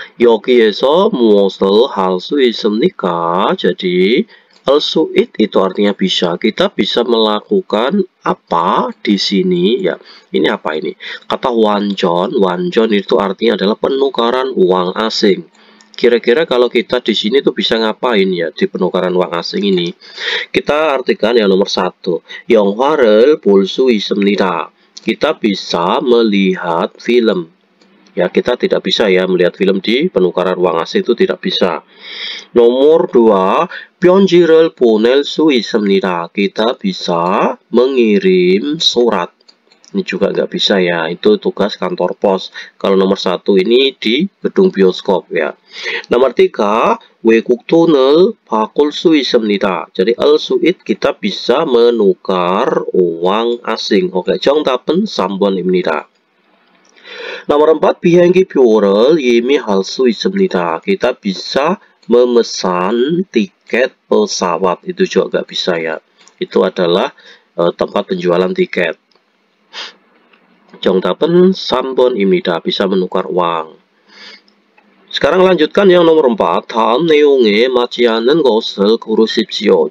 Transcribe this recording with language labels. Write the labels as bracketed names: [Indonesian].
[Korean] 여기에서 무엇을 할 수 있습니까? [Indonesian] Jadi, 할 수 itu artinya bisa. Kita bisa melakukan apa di sini? Ya, ini apa ini? Kata wanjon itu artinya adalah penukaran uang asing. Kira-kira kalau kita di sini tuh bisa ngapain ya di penukaran uang asing ini? Kita artikan yang nomor 1. [Korean] 영화를 볼 수 있습니다. [Indonesian] Kita bisa melihat film. Ya, kita tidak bisa ya melihat film di penukaran uang asing, itu tidak bisa. Nomor 2, [Korean] 편지를 보낼 수 있습니다. [Indonesian] Kita bisa mengirim surat. Ini juga nggak bisa ya, itu tugas kantor pos. Kalau nomor 1 ini di gedung bioskop ya. Nomor 3, [Korean] 외국 돈을 바꿀 수 있습니다. [Indonesian] Jadi al-su'id kita bisa menukar uang asing. Oke, [Korean] 정답은 3번입니다. [Indonesian] Nomor 4, [Korean] 비행기 표를 예매할 수 있습니다. [Indonesian] Kita bisa memesan tiket pesawat. Itu juga nggak bisa ya. Itu adalah tempat penjualan tiket. [Korean] 정답은 3번입니다. [Indonesian] Bisa menukar uang. Sekarang lanjutkan yang nomor 4. [Korean] 다음 내용에 맞지 않는 것을 고르십시오.